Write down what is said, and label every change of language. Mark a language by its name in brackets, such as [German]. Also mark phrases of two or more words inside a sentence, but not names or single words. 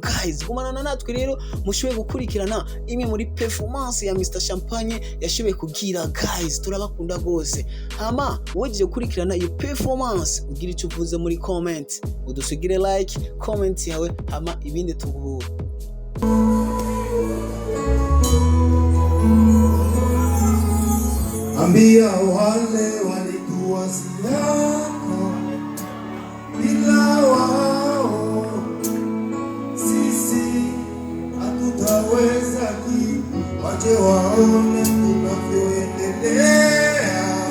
[Rundi] Guys, gumana natwe rero mushoboye gukurikirana imwe muri performance ya Mr. Champagne yashoboye kugira. Guys, turabakunda gose. Hama weje gukurikirana iyo performance ugira icyo uvuze muri comment, udusugire [English] like comment [Rundi] yawe, hama ibindi tuguhura. [Swahili] Ambia wale walikuwa siako, bila wao sisi hatutaweza wache waone tunavyoendelea.